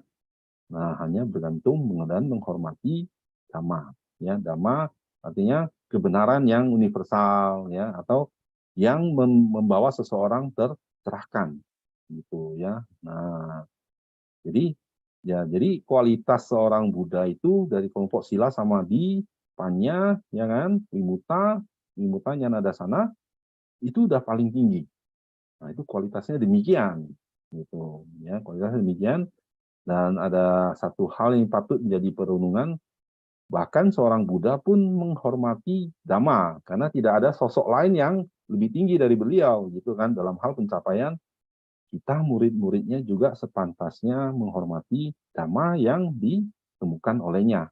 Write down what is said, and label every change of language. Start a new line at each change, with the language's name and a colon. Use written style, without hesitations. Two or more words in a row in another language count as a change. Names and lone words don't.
Indonesian: Nah, hanya bergantung dan menghormati Dhamma. Ya, Dhamma artinya kebenaran yang universal ya atau yang membawa seseorang tercerahkan gitu ya. Nah, jadi jadi kualitas seorang Buddha itu dari kelompok
Pali: sila samadhi, panya,
Indonesian: ya kan,
Pali: wimuta nyana dasana
Indonesian: itu udah paling tinggi. Nah, itu kualitasnya demikian gitu ya, kualitasnya demikian. Dan ada satu hal yang patut menjadi perenungan, bahkan seorang Buddha pun menghormati Dhamma, karena tidak ada sosok lain yang lebih tinggi dari beliau, gitu kan, dalam hal pencapaian kita murid-muridnya juga sepantasnya menghormati Dhamma yang ditemukan olehnya.